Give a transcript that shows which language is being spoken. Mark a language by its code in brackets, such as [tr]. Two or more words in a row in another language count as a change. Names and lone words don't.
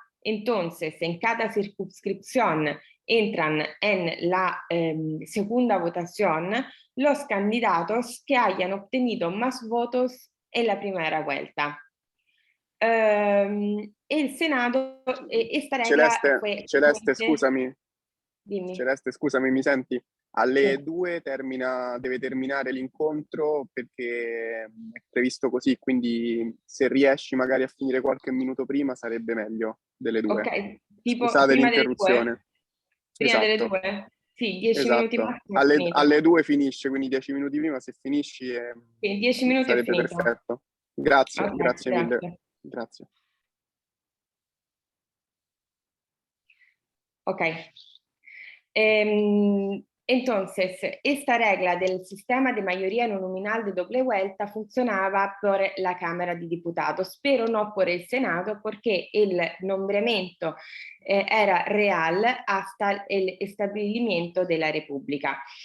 [es] Entonces, en cada circunscripción entran en la segunda votación los candidatos que hayan obtenido más votos en la primera vuelta. El Senado, esta regola [it] Celeste, scusami. Dimmi. Celeste, scusami, mi senti? Alle 2 deve terminare l'incontro perché è previsto così, quindi se riesci magari a finire qualche minuto prima sarebbe meglio delle 2. Ok, tipo Scusate prima l'interruzione. Prima delle Esatto. 2? Sì, 10 Esatto. minuti massimo. Alle 2 finisce, quindi 10 minuti prima se finisci Quindi 10 minuti sarebbe è finito. perfetto. Grazie, Okay, grazie mille. Grazie. Ok. [es] Entonces, esta regla del sistema de mayoría no nominal de doble vuelta funcionaba por la Cámara de Diputados, pero no por el Senado, porque el nombramiento era real hasta el establecimiento de la República.